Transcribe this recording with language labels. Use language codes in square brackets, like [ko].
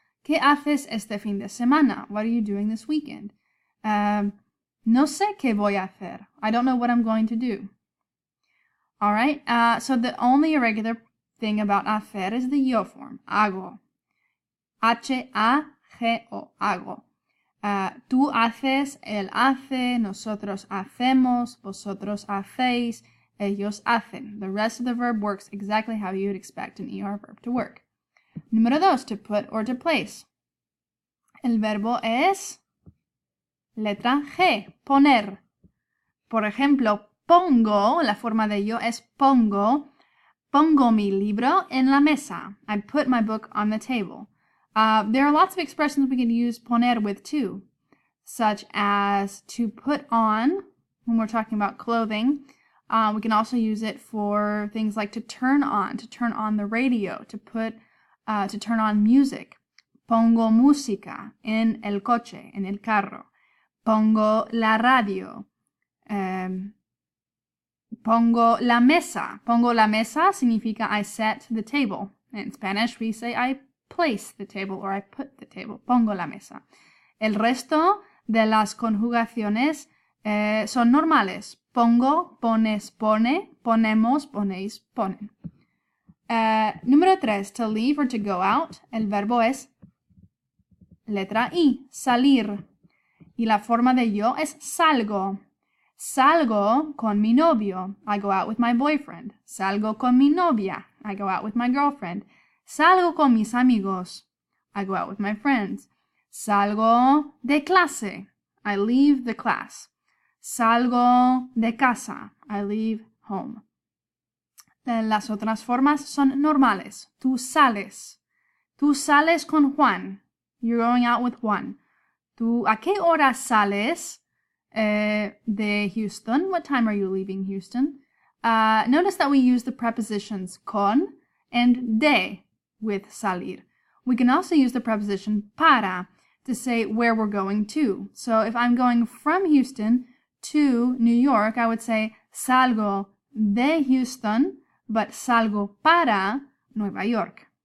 [es] ¿Qué haces este fin de semana? [en] What are you doing this weekend? [es] No sé qué voy a hacer. [en] I don't know what I'm going to do. All right, so the only irregular thing about hacer is the yo form, hago. [es] H-A-G-O, hago. Tú haces, él hace, nosotros hacemos, vosotros hacéis, ellos hacen. [en] The rest of the verb works exactly how you would expect an ER verb to work. [es] Número 2, [en] to put or to place. [es] El verbo es letra G, poner. Por ejemplo, pongo, la forma de yo es pongo mi libro en la mesa. [en] I put my book on the table. There are lots of expressions we can use poner with too, such as to put on, when we're talking about clothing. We can also use it for things like to turn on the radio, to turn on music. [es] Pongo música en el coche, en el carro. Pongo la radio. Pongo la mesa. Pongo la mesa significa [en] I set the table. In Spanish we say I place the table or I put the table. [es] Pongo la mesa. El resto de las conjugaciones son normales. Pongo, pones, pone, ponemos, ponéis, ponen. Número 3, [en] to leave or to go out. [es] El verbo es letra I, salir. Y la forma de yo es salgo. Salgo con mi novio. [en] I go out with my boyfriend. [es] Salgo con mi novia. [en] I go out with my girlfriend. [es] Salgo con mis amigos. [en] I go out with my friends. [es] Salgo de clase. [en] I leave the class. [es] Salgo de casa. [en] I leave home. [es] Las otras formas son normales. Tú sales. Tú sales con Juan. [en] You're going out with Juan. [es] ¿Tú a qué hora sales de Houston? [en] What time are you leaving Houston? Notice that we use the prepositions con and de with salir. We can also use the preposition para to say where we're going to. So if I'm going from Houston to New York, I would say [es] salgo de Houston, [en] but [es] salgo para Nueva York.